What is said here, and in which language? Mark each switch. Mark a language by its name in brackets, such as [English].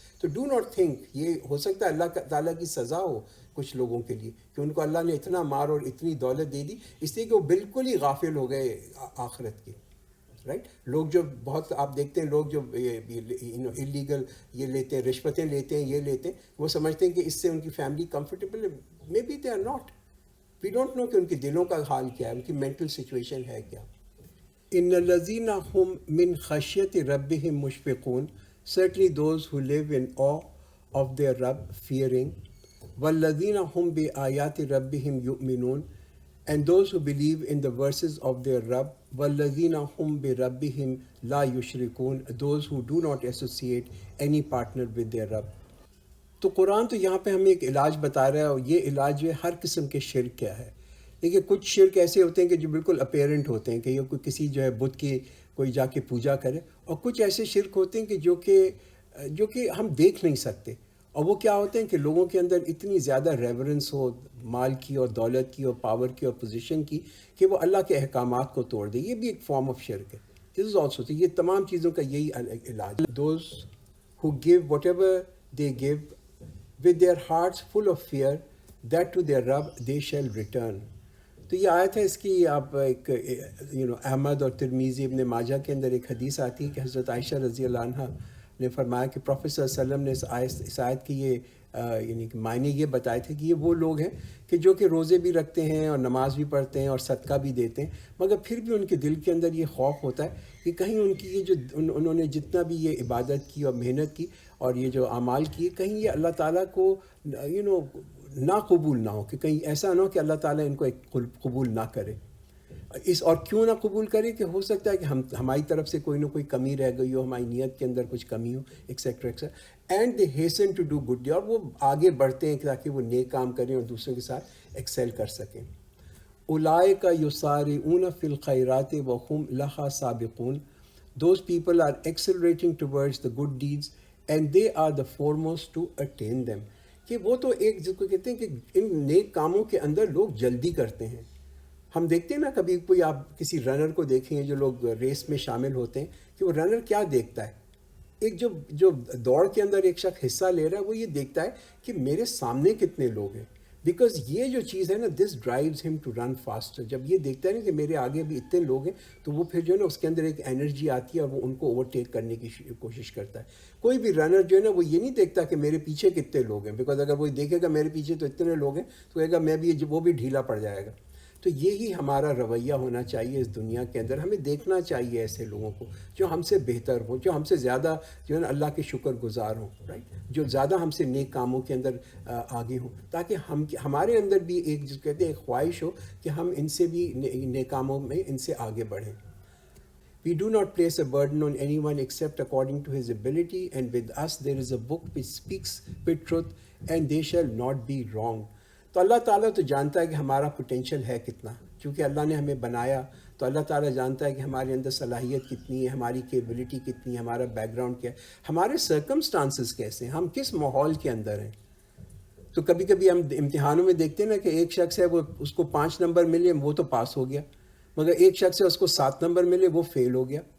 [Urdu] تو [English] do not think [Urdu] یہ ہو سکتا ہے اللہ تعالیٰ کی سزا ہو کچھ لوگوں کے لیے کہ ان کو اللہ نے اتنا مال اور اتنی دولت دے دی اس لیے کہ وہ بالکل ہی غافل ہو گئے آخرت کے. رائٹ، لوگ جو بہت آپ دیکھتے ہیں لوگ جو انلیگل یہ لیتے ہیں، رشوتیں لیتے ہیں، یہ لیتے ہیں، وہ سمجھتے ہیں کہ اس سے ان کی فیملی کمفرٹیبل ہے. [English] Maybe they are not. We don't know [Urdu] کہ ان کے دلوں کا حال کیا ہے، ان کی مینٹل سچویشن ہے کیا. [Arabic] ان الذین هم من خشیت ربهم مشفقون، [English] certainly those who live in awe of their Rabb, fearing. [Arabic] والذین هم بآیات ربهم یؤمنون, [English] and those who believe in the verses of their Rabb. [Arabic] والذین هم بربهم لا یشرکون, [English] those who do not associate any partner with their Rabb. [Urdu] تو قرآن تو یہاں پہ ہمیں ایک علاج بتا رہا ہے، اور یہ علاج جو ہے ہر قسم کے شرک کیا ہے. دیکھیے کچھ شرک ایسے ہوتے ہیں کہ جو بالکل اپیرنٹ ہوتے ہیں کہ یہ کوئی کسی جو ہے بت کی کوئی جا کے پوجا کرے، اور کچھ ایسے شرک ہوتے ہیں کہ جو کہ ہم دیکھ نہیں سکتے، اور وہ کیا ہوتے ہیں کہ لوگوں کے اندر اتنی زیادہ ریورنس ہو مال کی اور دولت کی اور پاور کی اور پوزیشن کی کہ وہ اللہ کے احکامات کو توڑ دے. یہ بھی ایک فارم آف شرک ہے. [English] this is also, [Urdu] یہ تمام چیزوں کا یہی علاج. [English] Those who give whatever they give with their hearts full of fear that to their Rabb they shall return. [Urdu] تو یہ آیت ہے، اس کی آپ ایک احمد اور ترمیزی ابن ماجہ کے اندر ایک حدیث آتی ہے کہ حضرت عائشہ رضی اللہ عنہ نے فرمایا کہ پروفیٹ صلی اللہ علیہ وسلم نے اس آیت کی یہ یعنی کہ معنی یہ بتائے تھے کہ یہ وہ لوگ ہیں کہ جو کہ روزے بھی رکھتے ہیں اور نماز بھی پڑھتے ہیں اور صدقہ بھی دیتے ہیں، مگر پھر بھی ان کے دل کے اندر یہ خوف ہوتا ہے کہ کہیں ان کی یہ جو انہوں نے جتنا بھی یہ عبادت کی اور محنت کی اور یہ جو اعمال کیے، کہیں یہ اللہ تعالیٰ کو نہ قبول نہ ہو، کہ کہیں ایسا نہ ہو کہ اللہ تعالیٰ ان کو قبول نہ کرے. اور کیوں نہ قبول کرے کہ ہو سکتا ہے کہ ہماری طرف سے کوئی نہ کوئی کمی رہ گئی ہو، ہماری نیت کے اندر کچھ کمی ہو، etcetera etcetera. [English] and they hasten to do good, [Urdu] اور وہ آگے بڑھتے ہیں تاکہ وہ نیک کام کریں اور دوسروں کے ساتھ ایکسیل کر سکیں. [Arabic] اولئک یسارعون فی الخیرات وہم لہا سابقون، [English] Those people are accelerating towards the good deeds and they are the foremost to attain them. [Urdu] کہ وہ تو ایک جس کو کہتے ہیں کہ ان نیک کاموں کے اندر لوگ جلدی کرتے ہیں. ہم دیکھتے ہیں نا کبھی کوئی آپ کسی رنر کو دیکھیں جو لوگ ریس میں شامل ہوتے ہیں کہ وہ رنر کیا دیکھتا ہے، ایک جو دوڑ کے اندر ایک شخص حصہ لے رہا ہے وہ یہ دیکھتا ہے کہ میرے سامنے کتنے لوگ ہیں، بیکاز یہ جو چیز ہے نا [English] This drives ہم to run faster. [Urdu] جب یہ دیکھتا ہے نا کہ میرے آگے بھی اتنے لوگ ہیں تو وہ پھر جو ہے نا اس کے اندر ایک انرجی آتی ہے اور وہ ان کو اوورٹیک کرنے کی کوشش کرتا ہے. کوئی بھی رنر جو ہے نا وہ یہ نہیں دیکھتا کہ میرے پیچھے کتنے لوگ ہیں، بیکاز اگر وہ دیکھے گا میرے پیچھے تو اتنے لوگ ہیں تو کہے گا میں بھی، وہ بھی ڈھیلا پڑ جائے گا. تو یہی ہمارا رویہ ہونا چاہیے اس دنیا کے اندر. ہمیں دیکھنا چاہیے ایسے لوگوں کو جو ہم سے بہتر ہوں، جو ہم سے زیادہ جو ہے نا اللہ کے شکر گزار ہوں، رائٹ، جو زیادہ ہم سے نیک کاموں کے اندر آگے ہوں، تاکہ ہمارے اندر بھی ایک جس کہتے ہیں ایک خواہش ہو کہ ہم ان سے بھی نیک کاموں میں ان سے آگے بڑھیں. [English] We do not place a burden on anyone except according to his ability, and with us there is a book which speaks with truth and they shall not be wrong. [Urdu] تو اللہ تعالیٰ تو جانتا ہے کہ ہمارا پوٹینشیل ہے کتنا، چونکہ اللہ نے ہمیں بنایا تو اللہ تعالیٰ جانتا ہے کہ ہمارے اندر صلاحیت کتنی ہے, ہماری کیپبلٹی کتنی ہے, ہمارا بیک گراؤنڈ کیا ہے, ہمارے سرکمسٹانسز کیسے ہیں, ہم کس ماحول کے اندر ہیں. تو کبھی کبھی ہم امتحانوں میں دیکھتے ہیں نا کہ ایک شخص ہے وہ اس کو 5 نمبر ملے وہ تو پاس ہو گیا, مگر ایک شخص ہے اس کو 7 نمبر ملے وہ فیل ہو گیا.